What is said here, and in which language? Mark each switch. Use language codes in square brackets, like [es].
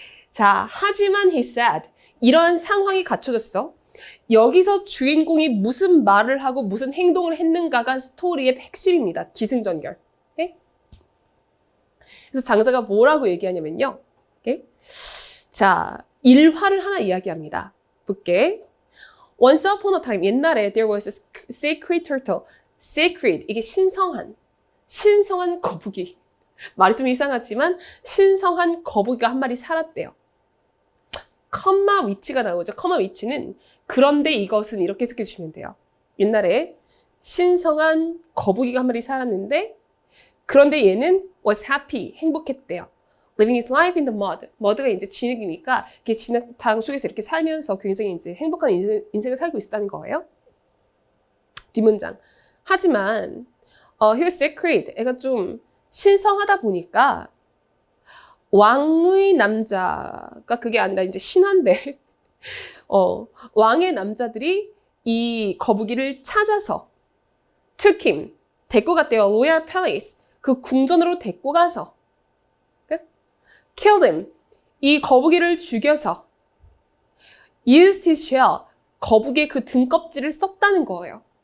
[ko] 자, 하지만 he said, 이러한 상황이 갖춰졌어. 여기서 주인공이 무슨 말을 하고 무슨 행동을 했는가가 스토리의 핵심입니다. 기승전결. 오케이? 그래서 장자가 뭐라고 얘기하냐면요. 오케이? 자, 일화를 하나 이야기합니다. 볼게. [en] Once upon a time, 옛날에 there was a sacred turtle. [ko] sacred, 이게 신성한 거북이. 말이 좀 이상하지만 신성한 거북이가 한 마리 살았대요. 컴마 위치가 나오죠. 컴마 위치는 그런데 이것은 이렇게 해석해 주시면 돼요. 옛날에 신성한 거북이가 한 마리 살았는데 그런데 얘는 was happy, 행복했대요. [en] Living his life in the mud. [ko] mud가 이제 진흙이니까 이렇게 진흙탕 속에서 이렇게 살면서 굉장히 이제 행복한 인생을 살고 있었다는 거예요. 뒷문장. [en] 하지만 he was sacred. [ko] 애가 좀 신성하다 보니까 왕의 남자가 그게 아니라 이제 신한데 왕의 남자들이 이 거북이를 찾아서 took him, 데리고 갔대요. royal palace, 그 궁전으로 데리고 가서 killed him, 이 거북이를 죽여서 used his shell, 거북이의 그 등껍질을 썼다는 거예요.